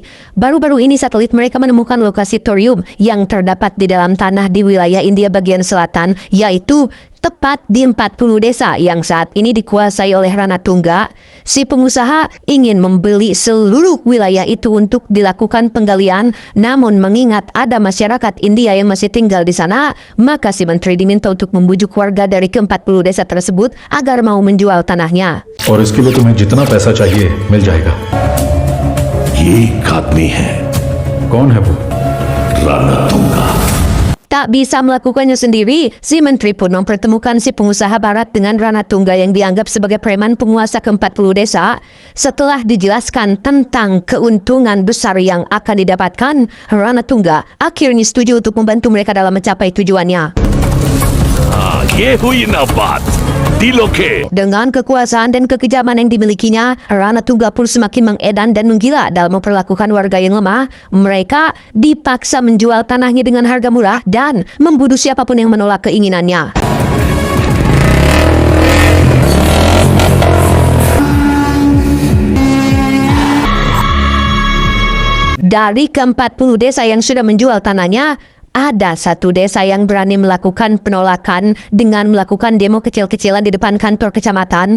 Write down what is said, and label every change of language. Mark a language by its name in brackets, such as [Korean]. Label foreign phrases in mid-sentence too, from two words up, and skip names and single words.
[Indonesian] Baru-baru ini satelit mereka menemukan lokasi thorium yang terdapat di dalam tanah di wilayah India bagian selatan, yaitu tepat di 40 desa yang saat ini dikuasai oleh Ranatungga. Si pengusaha ingin membeli seluruh wilayah itu untuk dilakukan penggalian, namun mengingat ada masyarakat India yang masih tinggal di sana, maka si menteri diminta untuk membujuk warga dari ke-40 desa tersebut agar mau menjual tanahnya. [Hindi] और इसके लिए तुम्हें जितना पैसा चाहिए मिल जाएगा। ये एक आदमी है कौन है वो? रणतुंगा। [Indonesian] Tak bisa melakukannya sendiri, si menteri pun mempertemukan si pengusaha barat dengan Ranatungga yang dianggap sebagai preman penguasa ke-40 desa. Setelah dijelaskan tentang keuntungan besar yang akan didapatkan, Ranatungga akhirnya setuju untuk membantu mereka dalam mencapai tujuannya. [Hindi] ये हुई ना बात दिलों के। [Indonesian] Dengan kekuasaan dan kekejaman yang dimilikinya, Ranatungga pun semakin mengedan dan menggila dalam memperlakukan warga yang lemah. Mereka dipaksa menjual tanahnya dengan harga murah dan membunuh siapapun yang menolak keinginannya. Dari ke-40 desa yang sudah menjual tanahnya, ada satu desa yang berani melakukan penolakan dengan melakukan demo kecil-kecilan di depan kantor kecamatan.